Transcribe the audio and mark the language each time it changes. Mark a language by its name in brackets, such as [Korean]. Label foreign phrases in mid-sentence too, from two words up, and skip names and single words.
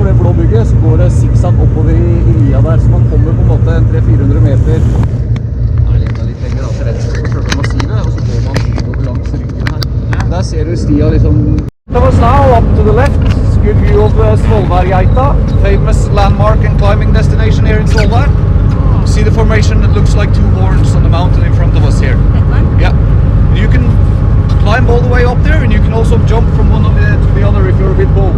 [Norwegian] bygget, så går det zigzag oppover i lia der, så man kommer på en måte 300-400 meter. Nei, litt lenger da, til venstre på selve massivet, og så går man over langs ryggen her. Der ser du stia liksom... [English] That was now up to the left. It's a good view of Svolvær-geita, famous landmark and climbing destination here in Svolvær. See the formation that looks like two horns on the mountain in front of us here. That one? Yeah. You can climb all the way up there, and you can also jump from one of to the other if you're a bit bold.